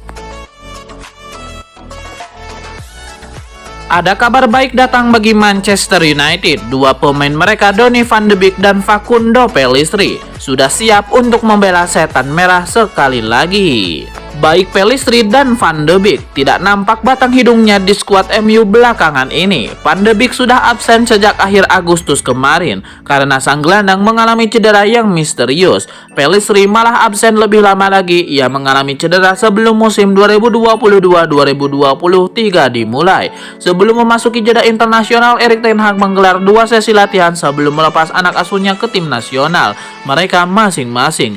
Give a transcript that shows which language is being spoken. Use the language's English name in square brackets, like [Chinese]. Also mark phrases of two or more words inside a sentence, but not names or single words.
[Indonesian] Ada kabar baik datang bagi Manchester United. Dua pemain mereka, Donny van de Beek dan Facundo Pellistri, sudah siap untuk membela Setan Merah sekali lagi. Baik Pellistri dan Van de Beek tidak nampak batang hidungnya di skuad MU belakangan ini. Van de Beek sudah absen sejak akhir Agustus kemarin karena sang gelandang mengalami cedera yang misterius. Pellistri malah absen lebih lama lagi. Ia mengalami cedera sebelum musim 2022-2023 dimulai. Sebelum memasuki jeda internasional, Erik ten Hag menggelar 2 sesi latihan sebelum melepas anak asuhnya ke tim nasional mereka masing-masing.